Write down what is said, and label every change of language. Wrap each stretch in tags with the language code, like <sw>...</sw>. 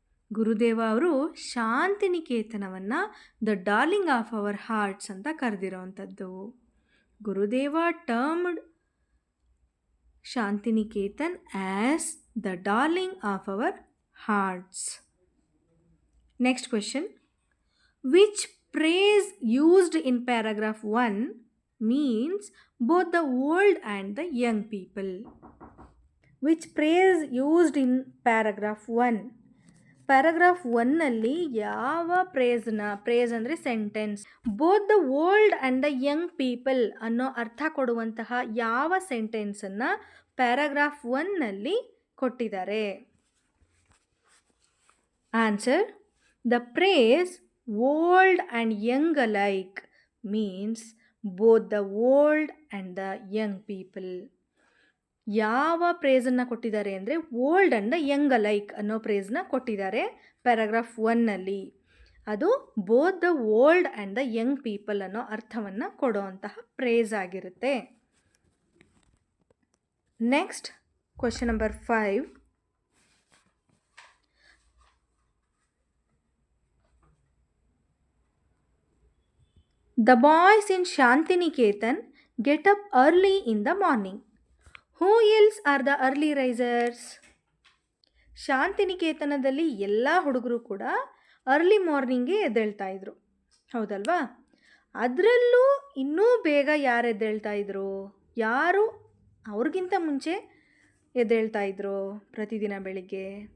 <kn>ಗುರುದೇವ ಅವರು ಶಾಂತಿನಿಕೇತನವನ್ನು</kn> <en>the darling of our hearts</en> <kn>ಅಂತ ಕರೆದಿರೋವಂಥದ್ದು.</kn> <en>Gurudeva termed Shantiniketan as the darling of our hearts. Next question, which phrase used in paragraph 1 means both the old and the young people? Which phrase used in paragraph 1?</en> <kn>Paragraph 1ನಲ್ಲಿ ಯಾವ praise ಅಂದರೆ sentence,</kn> <en>both the old and the young people</en> <kn>ಅನ್ನೋ ಅರ್ಥ ಕೊಡುವಂತಹ ಯಾವ ಸೆಂಟೆನ್ಸನ್ನು paragraph 1ನಲ್ಲಿ ಕೊಟ್ಟಿದ್ದಾರೆ?</kn> <en>Answer, the phrase old and young alike means both the old and the young people.</en> <kn>ಯಾವ ಪ್ರೇಸನ್ನು ಕೊಟ್ಟಿದ್ದಾರೆ ಅಂದರೆ</kn> <en>old and the young alike</en> <kn>ಅನ್ನೋ ಪ್ರೇಸ್ನ ಕೊಟ್ಟಿದ್ದಾರೆ ಪ್ಯಾರಾಗ್ರಾಫ್ 1ನಲ್ಲಿ. ಅದು</kn> <en>both the old and the young people</en> <kn>ಅನ್ನೋ ಅರ್ಥವನ್ನು ಕೊಡುವಂತಹ ಪ್ರೇಸ್ ಆಗಿರುತ್ತೆ.</kn> <en>Next question number 5, the boys in Shantiniketan get up early in the morning. Who else are the early risers?</en> <kn>ಶಾಂತಿನಿಕೇತನದಲ್ಲಿ ಎಲ್ಲ ಹುಡುಗರು ಕೂಡ ಅರ್ಲಿ ಮಾರ್ನಿಂಗ್ಗೆ ಎದ್ದೇಳ್ತಾ ಇದ್ರು, ಹೌದಲ್ವಾ? ಅದರಲ್ಲೂ ಇನ್ನೂ ಬೇಗ ಯಾರು ಎದ್ದೇಳ್ತಾ ಇದ್ರು? ಯಾರು ಅವ್ರಿಗಿಂತ ಮುಂಚೆ ಎದ್ದೇಳ್ತಾ ಇದ್ರು ಪ್ರತಿದಿನ ಬೆಳಿಗ್ಗೆ?</kn>